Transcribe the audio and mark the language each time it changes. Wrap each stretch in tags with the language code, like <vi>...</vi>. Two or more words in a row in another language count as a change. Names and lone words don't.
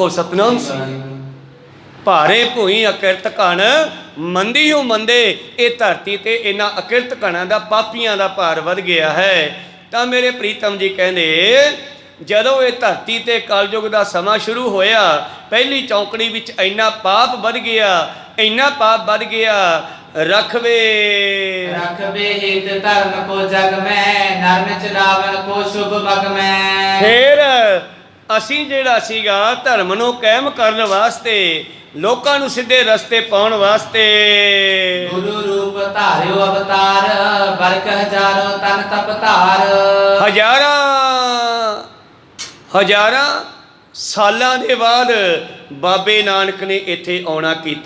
<pa>ਕੋ ਸਤਨਾਮ। ਭਾਰੇ ਭੂਈ ਅਕਿਰਤ ਕਣ ਮੰਦੀ ਹੋ ਮੰਦੇ। ਇਹ ਧਰਤੀ ਤੇ ਇਹਨਾਂ ਅਕਿਰਤ ਕਣਾਂ ਦਾ, ਪਾਪੀਆਂ ਦਾ ਭਾਰ ਵੱਧ ਗਿਆ ਹੈ। ਤਾਂ ਮੇਰੇ ਪ੍ਰੀਤਮ ਜੀ ਕਹਿੰਦੇ ਜਦੋਂ ਇਹ ਧਰਤੀ ਤੇ ਕਲਯੁਗ ਦਾ ਸਮਾਂ ਸ਼ੁਰੂ ਹੋਇਆ, ਪਹਿਲੀ ਚੌਂਕੜੀ ਵਿੱਚ ਇੰਨਾ ਪਾਪ ਵੱਧ ਗਿਆ, ਇੰਨਾ ਪਾਪ ਵੱਧ ਗਿਆ।</pa> <bra>रखबे हित धर्म को जग में नरन चलावन को शुभ मग में।</bra> <pa>फिर ਅਸੀਂ ਜਿਹੜਾ ਸੀਗਾ ਧਰਮ ਨੂੰ ਕਾਇਮ ਕਰਨ ਵਾਸਤੇ, ਲੋਕਾਂ ਨੂੰ ਸਿੱਧੇ ਰਸਤੇ ਪਾਉਣ ਵਾਸਤੇ ਗੁਰੂ ਰੂਪ ਧਾਰਿਓ ਅਵਤਾਰ, ਬਰਕ ਹਜ਼ਾਰੋਂ ਤਨ ਤਪ ਧਾਰ। ਹਜ਼ਾਰਾਂ ਸਾਲਾਂ ਦੇ ਬਾਅਦ ਬਾਬੇ ਨਾਨਕ ਨੇ ਇੱਥੇ ਆਉਣਾ ਕੀਤਾ।</pa>